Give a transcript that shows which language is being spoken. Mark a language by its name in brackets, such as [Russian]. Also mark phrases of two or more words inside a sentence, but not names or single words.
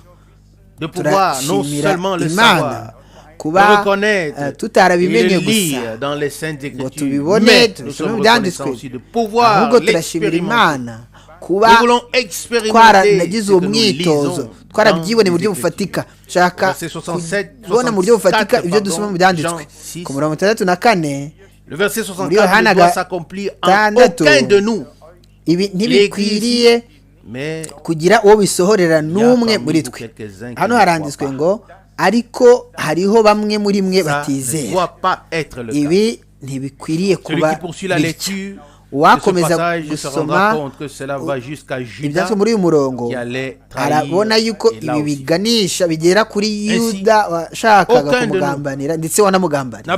[Kinyarwanda] Turashimira Imana kuba tutarabimenye gusa ngo tubibone tubisome mu byanditswe, ahubwo turashimira Imana kuba twaranagize uwo mwitozo, twarabyibone mu buryo bufatika. Shaka kubona mu buryo bufatika ibyo dusoma mu byanditswe. Ku 64 [French] le verset 64 ne doit s'accomplir en aucun de nous. [Kinyarwanda] Ibi ntibikwiriye kugira uwo bisohorera n'umwe muri twe. Hano haranditswe ngo ariko hariho bamwe muri mwe batizera. Ibi ntibikwiriye kuba bityo. Wakomeza gusoma ibyanditswe muri uyu murongo arabona yuko ibi biganisha bigera kuri Yuda washakaga kumugambanira ndetse wanamugambanira.